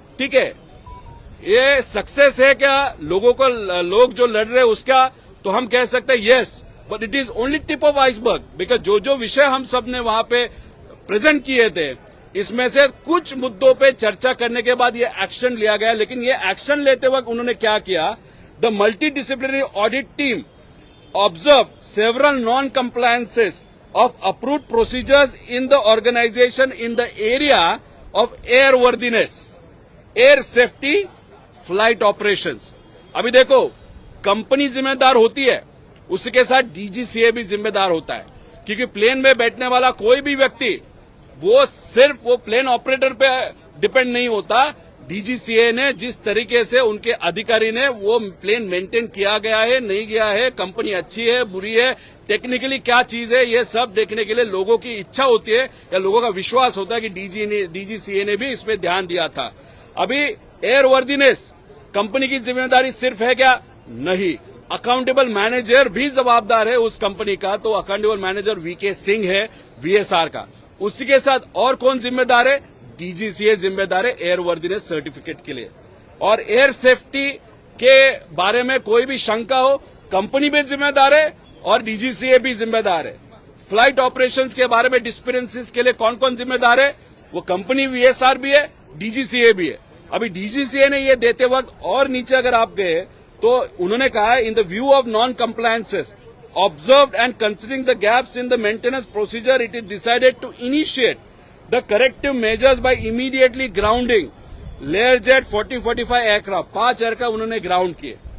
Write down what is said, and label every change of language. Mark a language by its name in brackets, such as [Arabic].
[Hindi] ठीक है, ये सक्सेस है क्या लोग जो लड़ रहे हैं उसका, तो हम कह सकते हैं [English] Yes, but it is only tip of iceberg. [Hindi] Because जो विषय हम सब ने वहां पे प्रेजेंट किए थे, इसमें से कुछ मुद्दों पे चर्चा करने के बाद ये एक्शन लिया गया. लेकिन ये एक्शन लेते वक्त उन्होंने क्या किया, [English] The multi disciplinary audit team observed several non-compliances of approved procedures in the organization in the area of airworthiness, air safety, flight operations. [Hindi] अभी देखो, कंपनी जिम्मेदार होती है, उसी के साथ डीजीसीए भी जिम्मेदार होता है. क्योंकि प्लेन में बैठने वाला कोई भी व्यक्ति वो सिर्फ वो प्लेन ऑपरेटर पे डिपेंड नहीं होता. डीजीसीए ने जिस तरीके से उनके अधिकारी ने वो प्लेन मेंटेन किया गया है, नहीं गया है, कंपनी अच्छी है, बुरी है, टेक्निकली क्या चीज है, ये सब देखने के लिए लोगों की इच्छा होती है या लोगों का विश्वास होता है कि डीजीसीए ने भी इसमें ध्यान दिया था. अभी एयरवर्दीनेस कंपनी की जिम्मेदारी सिर्फ है क्या? नहीं, अकाउंटेबल मैनेजर भी जवाबदार है उस कंपनी का. तो अकाउंटेबल मैनेजर वीके सिंह है वीएसआर का. उसी के साथ और कौन जिम्मेदार है? डीजीसीए जिम्मेदार है एयरवर्दीनेस सर्टिफिकेट के लिए. और एयर सेफ्टी के बारे में कोई भी शंका हो, कंपनी भी जिम्मेदार है और डीजीसीए भी जिम्मेदार है। फ्लाइट ऑपरेशंस के बारे में डिस्पेरेंसीज के लिए कौन कौन जिम्मेदार है? वो कंपनी वीएसआर भी है, डीजीसीए भी है। अभी डीजीसीए ने ये देते वक्त और नीचे अगर आप गए तो उन्होंने कहा है [English] in the view of non compliances observed and considering the gaps in the maintenance procedure, it is decided to initiate the corrective measures by immediately grounding Learjet 40-45 aircraft, [Hindi] 5 aircraft उन्होंने ग्राउंड किए।